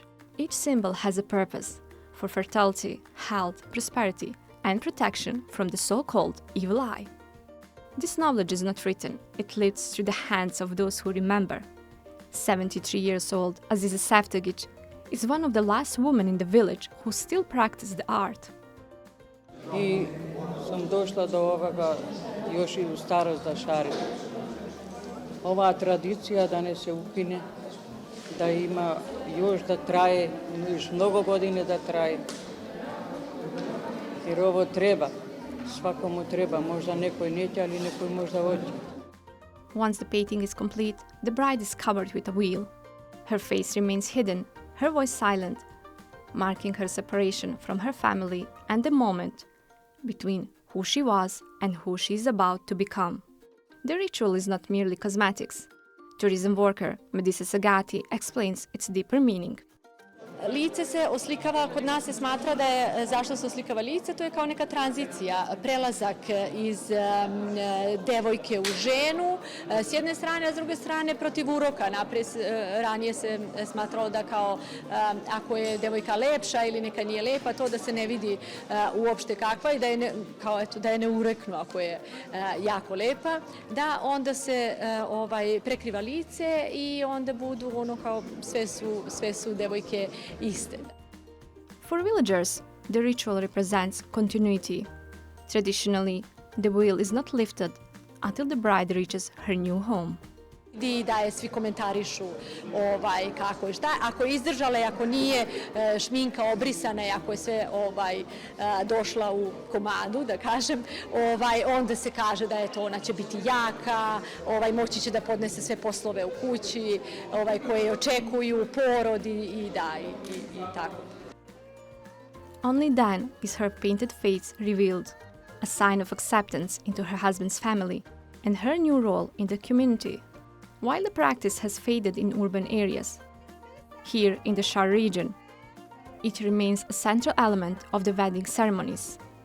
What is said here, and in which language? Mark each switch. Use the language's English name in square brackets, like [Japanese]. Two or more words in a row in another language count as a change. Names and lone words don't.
[English] Each symbol has a purpose for fertility, health, prosperity, and protection from the so-called evil eye. This knowledge is not written, it lives through the hands of those who remember. 73 years old Aziza Seftegić is one of the last women in the village who still practice the art. [Serbian] I sam došla do ovoga još i u starost da šarim. Ova tradicija da ne se ukine, da ima još da traje, još mnogo godine da traje. Jer ovo treba, svakomu treba, možda nekoj neće, ali nekoj možda hoće. [English] Once the painting is complete, the bride is covered with a veil. Her face remains hidden, her voice silent, marking her separation from her family and the moment between who she was and who she is about to become. The ritual is not merely cosmetics. Tourism worker Medisa Sagati explains its deeper meaning. [Serbian] Lice se oslikava, kod nas se smatra da je, zašto se oslikava lice, to je kao neka tranzicija, prelazak iz devojke u ženu, s jedne strane, a s druge strane protiv uroka. Ranije se smatralo da kao ako je devojka lepša ili neka nije lepa, to da se ne vidi uopšte kakva i da je ne ureknu ako je jako lepa, da onda se prekriva lice i onda budu ono kao sve su devojke iste. [English] For villagers, the ritual represents continuity. Traditionally, the veil is not lifted until the bride reaches her new home. [Serbian] Da je svi komentarišu kako je šta, ako je izdržala i ako nije, šminka obrisana i ako je sve došla u komadu, da kažem, onda se kaže da je to, ona će biti jaka, moći će da podnese sve poslove u kući, koje očekuju, porod i tako. [English] Only then is her painted face revealed, a sign of acceptance into her husband's family and her new role in the community. While the practice has faded in urban areas, here in the Shar region, it remains a central element of the wedding ceremonies.